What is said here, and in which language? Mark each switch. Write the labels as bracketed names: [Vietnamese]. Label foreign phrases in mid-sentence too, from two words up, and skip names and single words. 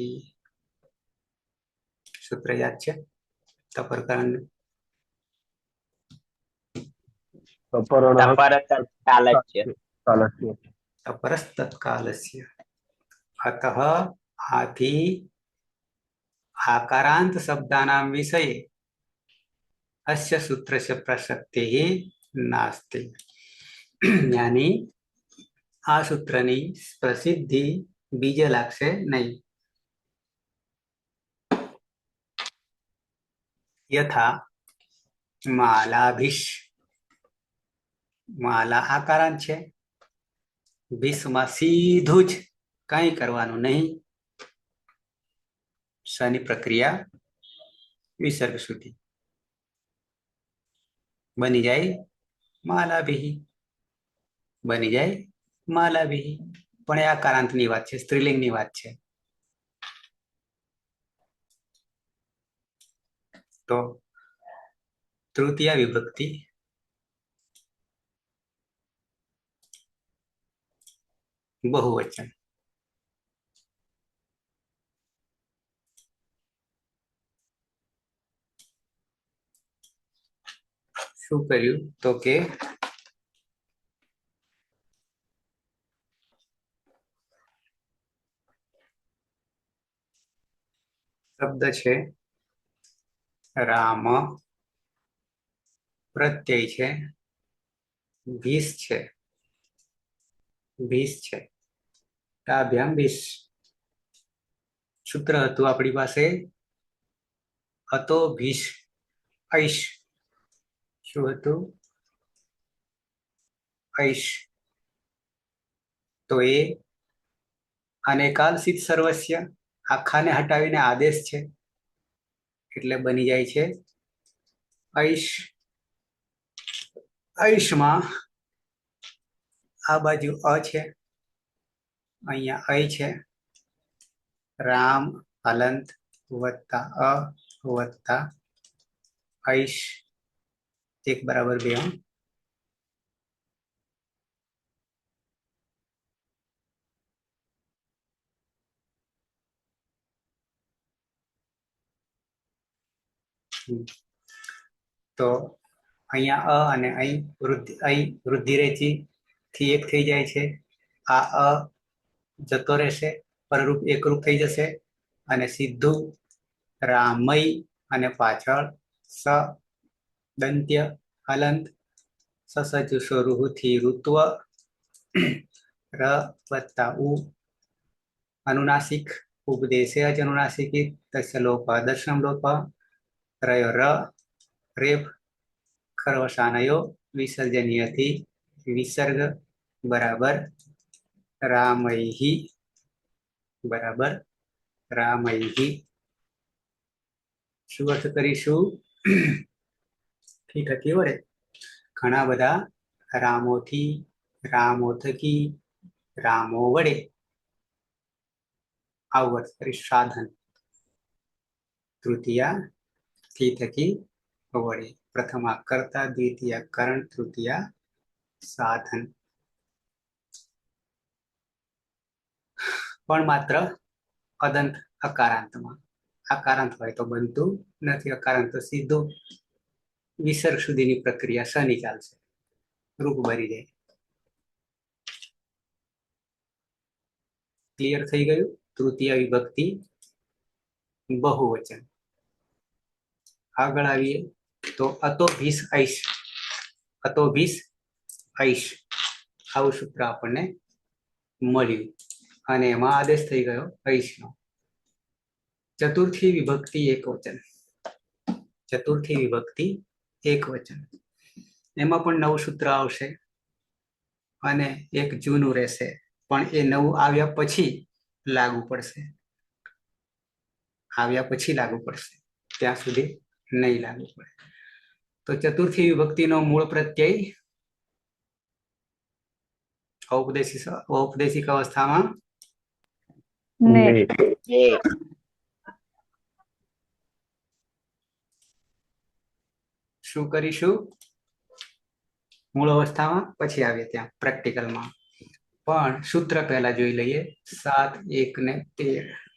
[Gujarati] સૂત્ર યાદ છે? તપરકરણ [Sanskrit] તપરસ્તત્કાલસ્ય. तपरस्तत्कालस्य। अतः આથી आकारांत शब्दानां विषये अस्य सूत्रस्य प्रसक्तिः नास्ति। [Gujarati] યાની આ સૂત્રની પ્રસિદ્ધિ બીજે લાગશે નહીં। [Sanskrit] यथा मालाभीष, [Gujarati] માલા આકારાંત છે, ભીષ મેં સીધું જ કઈ કરવાનું નહીં, શની પ્રક્રિયા વિસર્ગ સુધી બની જાએ માલાભીઃ, બની જાએ માલાભીઃ। પણ એ આકારાંતની વાત છે, સ્ત્રીલિંગની વાત છે। તો તૃતીયા વિભક્તિ બહુવચન। શું કર્યું તો કે શબ્દ છે રામ, પ્રત્યય છે ભીષ છે, ભીષ છે તાભ્યામ ભીષ। સૂત્ર હતું આપણી પાસે [Sanskrit] अतो भीष ऐश। [Gujarati] શું હતું? ऐश। તો એ [Sanskrit] अनेकालसित सर्वस्य [Gujarati] આખાને હટાવીને આદેશ છે એટલે બની જાય છે ऐश। ऐश માં આ બાજુ અ છે, અહીંયા ऐ છે, રામ હલંત વત્તા અ વત્તા ઐશ એક બરાબર 2। તો અહીંયા અ અને ઐ [Sanskrit] वृद्धि रेची [Gujarati] થી એક થઈ જાય છે। આ અ જતો રહેશે, પરરૂપ એકરૂપ થઈ જશે અને સીધું રામઈ અને પાછળ સ દંત્ય હલંત [Sanskrit] ससजु स्वरूह [Gujarati] થી ઋત્વ ર વત્તા ઉ અનુનાસિક [Sanskrit] उपदेशे अच अनुनासिकी तस्य लोप दर्शनम लोप रयो र [Gujarati] રેફ [Sanskrit] खरवसानयो विसर्जनीय [Gujarati] થી વિસર્ગ બરાબર રામૈહિ બરાબર રામૈહિ। શું અર્થ કરીશું? ઠીક થકી વડે ઘણા બધા રામોથી, રામો થકી, રામો વડે આવું અર્થ કરીશ। સાધન તૃતીયા થી થકી વડે, પ્રથમા કર્તા, દ્વિતીયા કરણ, તૃતીયા સાધન। પણ માત્ર અદંત અકારાંત મેં। આકારાંત હોય તો બનતું નથી, અકારાંત તો સીધો વિસર્ગ સુધીની પ્રક્રિયા શની ચાલશે, રૂપ ભરી જાએ। ક્લિયર થઈ ગયું? તૃતીય વિભક્તિ બહુવચન। આગળ આવીએ તો [Sanskrit] अतो भीष ऐश, अतो भीष ऐश [Gujarati] આવું સૂત્ર આપણને મળ્યું અને એમાં આદેશ થઈ ગયો ઐશનો। ચતુર્થી વિભક્તિ એકવચન। ચતુર્થી વિભક્તિ એકવચન એમાં પણ નવું સૂત્ર આવશે અને એક જૂનું રહેશે, પણ એ નવું આવ્યા પછી લાગુ પડશે, આવ્યા પછી લાગુ પડશે, ત્યાં સુધી નહીં લાગુ પડે। તો ચતુર્થી વિભક્તિ નો મૂળ પ્રત્યય ઔપદેશિક અવસ્થા મેં શું કરીશું? મૂળ અવસ્થા મેં પછી આવીએ ત્યાં પ્રેક્ટિકલ મેં। પણ સૂત્ર પહેલા જોઈ લઈએ। 7, 1 ને 13।